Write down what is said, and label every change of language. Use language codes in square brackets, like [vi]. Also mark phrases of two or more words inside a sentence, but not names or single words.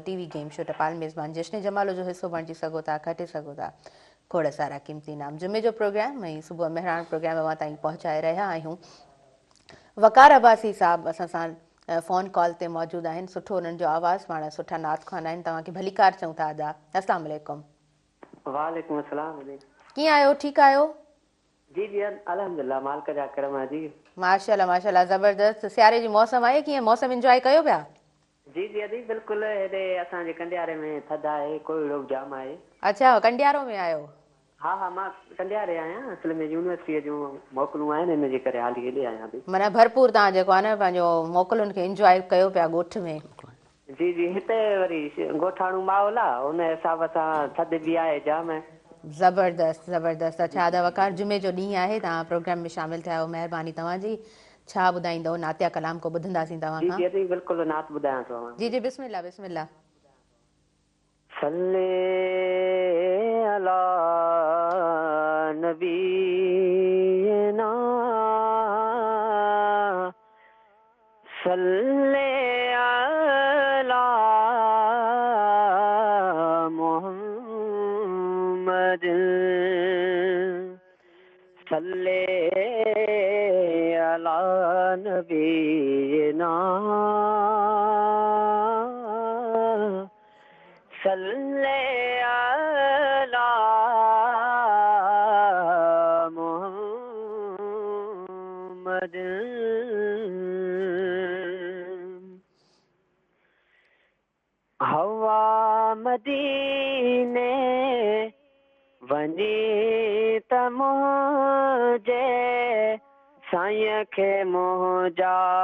[en] TV game show [sd] टपाल मेज़बान जश्न जमाल जो हिसो बणिजी सघो था, खटे सघो था खोड़ सारा क़ीमती इनाम। जुमे जो प्रोग्राम ऐं सुबुह मेहरान प्रोग्राम अव्हां ताईं पहुचाए रहिया आहियूं। वकार अब्बासी साहब असां सां [en] phone call [sd] ते मौजूदु आहिनि। सुठो उन्हनि जो आवाज़ु, पाण सुठा नात ख़्वान आहिनि। तव्हांखे भलीकार चऊं था अदा। [ar] السلام عليكم. وعليكم السلام. [sd] कीअं आहियो, ठीकु आहियो? जी जी अल्हम्दुलिल्लाह, मालिक जा करम आहे जी। माशाल्लाह माशाल्लाह, ज़बरदस्त। सियारे जी मौसम आहे, कीअं मौसम इंजॉय कयो पिया? जी जी अदी बिल्कुलु, हेॾे असांजे कंडियारे में थधि आहे, कोयड़ो जाम आहे। अच्छा, कंडियारो में आहियो? हा हा, मां कंडियारे आहियां, असल में यूनिवर्सिटीअ जूं मोकलूं आहिनि, इन जे करे हाली हेॾे आहियां बि। माना भरपूर तव्हां जेको आहे न पंहिंजो मोकलुनि खे इंजॉय कयो पिया ॻोठ में। जी जी, हिते वरी ॻोठाणो माहौल आहे, हुन हिसाब सां थधि बि आहे जाम। ज़बरदस्त ज़बरदस्त। अच्छा आदा वकार, जुमे जो ॾींहुं आहे, तव्हां प्रोग्राम में शामिलु थिया आहियो, महिरबानी तव्हांजी। छा ॿुधाईंदव? नातिया कलाम को ॿुधंदासीं तव्हां जी खां। जी अदी बिल्कुलु, नात ॿुधायां थो। जी जी बिस्मिल्लाह बिस्मिल्लाह। [ar] صلِّ على نبيّ نا, صلِّ على محمد، صلِّ على نبيّ نا, صلی علی محمد [sd] ہوا مدینے ونی ت مجھے سائیں کے مجھا